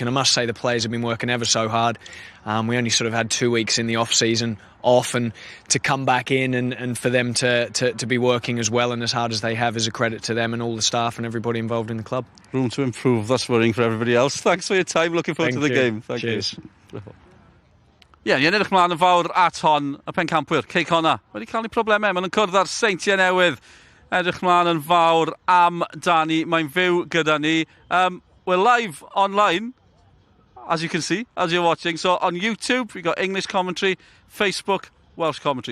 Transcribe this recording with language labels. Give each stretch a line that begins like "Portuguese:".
English: And I must say the players have been working ever so hard. We only sort of had 2 weeks in the off-season off, and to come back in and for them to be working as well and as hard as they have is a credit to them and all the staff and everybody involved in the club. Room to improve, that's worrying for everybody else. Thanks for your time, looking forward to the game. Thank you.
Welsh: Ie, ni'n edrych mlaen yn fawr at hon y pencampwyr, Quay Connah. Wedi cael ei problemau, maen nhw'n cwrdd ar Seintiau Newydd. Edrych mlaen yn fawr am Danny, mae'n fyw gyda ni.
English: We're live online, as you can see, as you're watching. So on YouTube, we've got English commentary, Facebook, Welsh commentary.